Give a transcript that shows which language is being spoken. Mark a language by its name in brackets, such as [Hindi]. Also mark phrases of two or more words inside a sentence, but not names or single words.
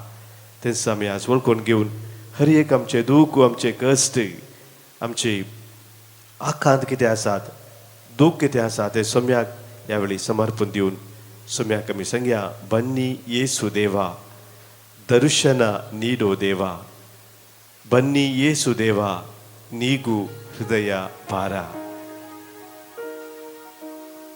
[Konkani] तेंच आमी आज वळखून घेवन हर एक आमचे दूख, आमचे कश्ट, आमची आखांत कितें आसात, दूख कितें आसा तें सोम्याक ह्या वेळी समर्पण दिवन सोम्याक आमी सांगया, [Kannada] ಬನ್ನಿ ಯೇಸು ದೇವಾ, ದರ್ಶನ ನೀಡೋ ದೇವ, ಬನ್ನಿ ಯೇಸು ದೇವ, ನೀಗು ಹೃದಯ ಭಾರ.